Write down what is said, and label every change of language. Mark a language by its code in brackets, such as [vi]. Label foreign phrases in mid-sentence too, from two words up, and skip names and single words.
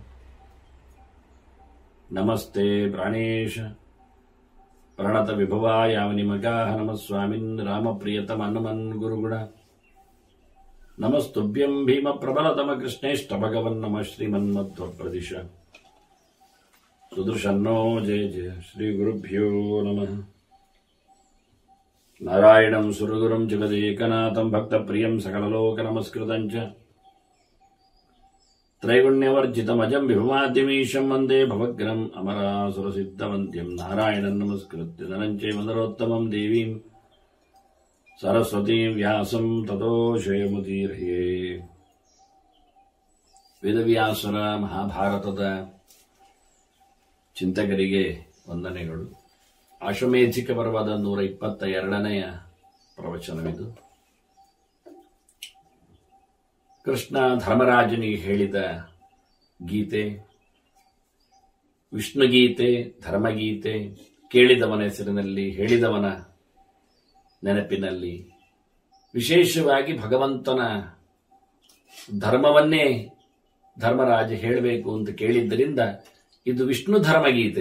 [sa] ನಮಸ್ತೆ ಪ್ರಾಣೇಶ ಪ್ರಣತ ವಿಭವಾಯಾವನಿಮಗಾಹ ನಮಃ ಸ್ವಾಮಿನ್ ರಾಮಪ್ರಿಯತಮ ಹನುಮನ್ ಗುರುಗುಣ ನಮಸ್ತುಭ್ಯಂ ಭೀಮ ಪ್ರಬಲತಮ ಕೃಷ್ಣೇಷ್ಟ ಭಗವನ್ ನಮಃ ಶ್ರೀಮನ್ಮಧ್ವ ಪ್ರದಿಶ ಸುದೃಶನ್ನೋ ಜಯ ಜಯ ಶ್ರೀ ಗುರುಭ್ಯೋ ನಮಃ ನಾರಾಯಣಂ ಸುರಗುರುಂ ಜಗದೇಕನಾಥಂ ಭಕ್ತಪ್ರಿಯಂ ಸಕಲಲೋಕ ನಮಸ್ಕೃತಂ ಚ ತ್ರೈಗುಣ್ಯವರ್ಜಿತಮಜಂ ವಿಭುಮಾದ್ಯಮೀಶಂ ವಂದೇ ಭವಗ್ರಂ ಅಮರಾಸುರಸಿದ್ಧವಂದ್ಯಂ ನಾರಾಯಣಂ ನಮಸ್ಕೃತ್ಯ ಧನಂಚೈವ ನರೋತ್ತಮಂ ದೇವೀಂ ಸರಸ್ವತೀಂ ವ್ಯಾಸಂ ತತೋ ಜಯಮುದೀರ್ಹೇ. [kn] ವೇದವ್ಯಾಸರ ಮಹಾಭಾರತದ ಚಿಂತಕರಿಗೆ ವಂದನೆಗಳು. ಆಶ್ವಮೇಧಿಕ ಪರ್ವದ 122ನೆಯ ಪ್ರವಚನವಿದು. ಕೃಷ್ಣ ಧರ್ಮರಾಜನಿಗೆ ಹೇಳಿದ ಗೀತೆ, ವಿಷ್ಣುಗೀತೆ, ಧರ್ಮಗೀತೆ, ಕೇಳಿದವನ ಹೆಸರಿನಲ್ಲಿ, ಹೇಳಿದವನ ನೆನಪಿನಲ್ಲಿ, ವಿಶೇಷವಾಗಿ ಭಗವಂತನ ಧರ್ಮವನ್ನೇ ಧರ್ಮರಾಜ ಹೇಳಬೇಕು ಅಂತ ಕೇಳಿದ್ದರಿಂದ ಇದು ವಿಷ್ಣು ಧರ್ಮಗೀತೆ.